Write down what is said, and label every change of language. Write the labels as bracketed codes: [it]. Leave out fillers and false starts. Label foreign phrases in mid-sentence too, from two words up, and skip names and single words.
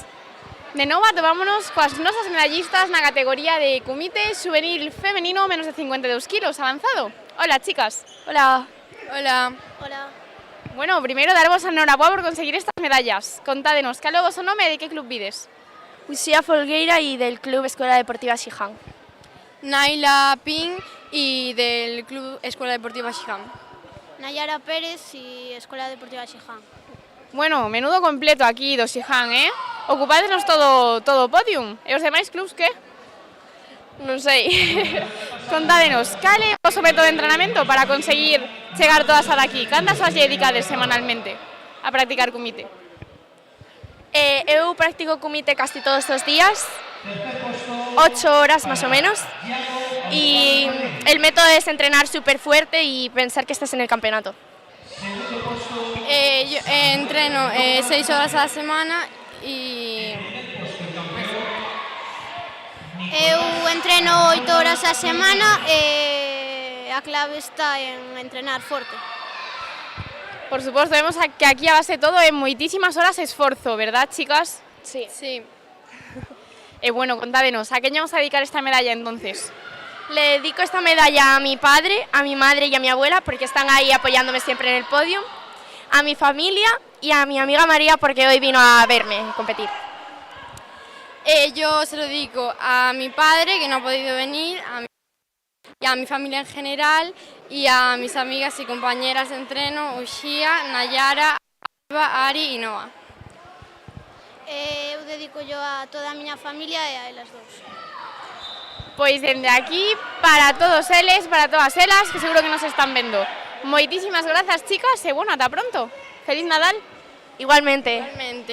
[gl] De novo atomámonos coas nosas medallistas na categoría de kumite juvenil femenino menos de 52 kilos avanzado. Hola, chicas. Hola. Hola. Hola. Bueno, primeiro darvos a enhoraboa por conseguir estas medallas. Contádenos, cal é o vosso nome e de que club vides? [es] Uxía Folgueira y del Club Escuela Deportiva Xiján. Naila Pin y del Club Escuela Deportiva Xiján. Nayara Pérez y Escuela Deportiva Xiján. [gl] Bueno, menudo completo aquí do Xiján, Ocupádenos todo o podium. E os demais clubs que? Non sei. Contádenos, cal é o vosso método de entrenamento para conseguir chegar todas ata aquí? Cantas horas lle dedicades semanalmente a practicar kumite? Eu practico kumite casi todos os días, [es] 8 horas más o menos, y el método es entrenar súper fuerte y pensar que estás en el campeonato. Yo entreno 6 horas a la semana y... [gl] Eu entreno 8 horas a semana e a clave está en entrenar forte. Por suposto, vemos que aquí a base de todo é moitísimas horas de esforzo, verdad, chicas? [es] Sí. Sí. [gl] E bueno, contádenos, [es] ¿a qué vamos a dedicar esta medalla entonces? Le dedico esta medalla a mi padre, a mi madre y a mi abuela porque están ahí apoyándome siempre en el podio, a mi familia y a mi amiga María porque hoy vino a verme competir. Yo se lo dedico a mi padre, que no ha podido venir, y a mi familia en general y a mis amigas y compañeras de entreno, Uxía, Nayara, Alba, Ari y Noa. [gl] Eu dedico yo a toda a miña familia e a elas dous. Pois dende aquí, para todos eles, para todas elas, que seguro que nos están vendo. Moitísimas grazas, chicas, e bueno, ata pronto. Feliz Nadal. Igualmente. Igualmente.